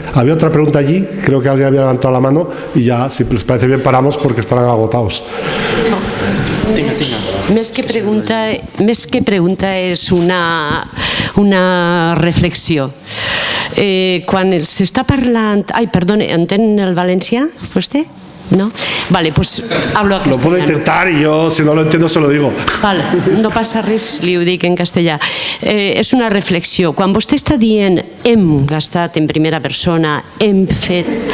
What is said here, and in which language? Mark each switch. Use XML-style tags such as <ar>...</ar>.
<es>Había otra pregunta allí, creo que alguien había levantado la mano y ya, si les parece bien, paramos porque estarán agotados.</es> <ca>Més que pregunta és una reflexió. Quan s'està parlant... Ai, perdone, entén el valencià, vostè? ¿No?</ca> <es>Vale, pues hablo a castellano. Lo puedo intentar y yo, si no lo entiendo, se lo digo.</es> <ca>Vale, no passa res, li ho dic en castellà. És una reflexió. Quan vostè està dient hem gastat en primera persona, hem fet...</ca>